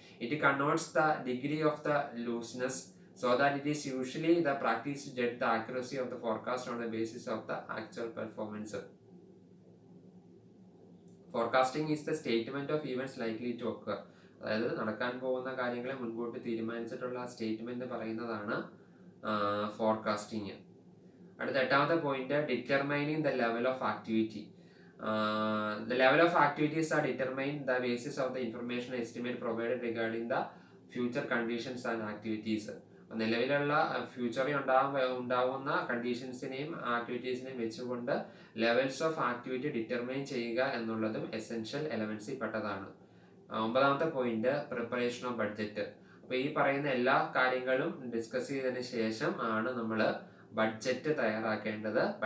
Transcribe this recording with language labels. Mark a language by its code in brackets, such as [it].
[en] It converts the degree of the looseness so that it is usually the practice to judge the accuracy of the forecast on the basis of the actual performance. Forecasting is the statement of events likely to occur. [ml] അതായത് നടക്കാൻ പോകുന്ന കാര്യങ്ങളെ മുൻകൂട്ടി തീരുമാനിച്ചിട്ടുള്ള ആ statement പറയുന്നതാണ് forecasting. അടുത്ത 8ാമത്തെ [en] Point, determining the level of activity. The level of activities are determined the basis of the information estimate provided regarding the future conditions and activities. [ml] നിലവിലുള്ള ഫ്യൂച്ചറിൽ ഉണ്ടാവുന്ന കണ്ടീഷൻസിനെയും ആക്ടിവിറ്റീസിനെയും വെച്ചുകൊണ്ട് ലെവൽസ് ഓഫ് ആക്ടിവിറ്റി ഡിറ്റർമൈൻ ചെയ്യുക എന്നുള്ളതും essential എലമെന്റ്സിൽ പെട്ടതാണ്. 9ാമത്തെ point, [en] Preparation of budget. [ml] അപ്പോൾ ഈ പറയുന്ന എല്ലാ കാര്യങ്ങളും ഡിസ്കസ് ചെയ്തതിന് ശേഷം ആണ് നമ്മൾ ബഡ്ജറ്റ് തയ്യാറാക്കേണ്ടത്.